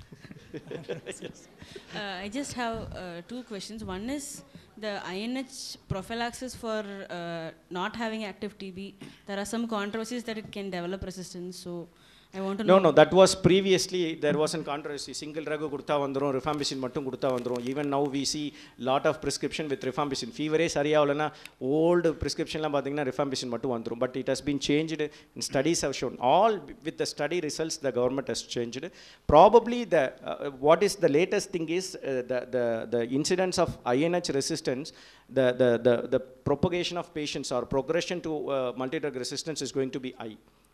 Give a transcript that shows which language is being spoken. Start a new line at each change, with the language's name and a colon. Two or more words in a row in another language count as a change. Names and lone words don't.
English: Yes. I just have 2 questions. One is the INH prophylaxis for not having active TB. There are some controversies that it can develop resistance. So I want to know. No, that was previously, there was a controversy. Single drug
Tamil: குடுத்தா வந்துரும், rifampicin மட்டும் குடுத்தா வந்துரும்.
English: Even now we see lot of prescription with rifampicin.
Tamil: Fever சரியாவலனா
English: old prescription
Tamil: ல பாத்தினா rifampicin மட்டும் வந்துரும்.
English: But it has been changed, and studies have shown. All with the study results, the government has changed. Probably what is the latest thing is the incidence of INH resistance, the propagation of patients or progression to multi-drug resistance is going to be high.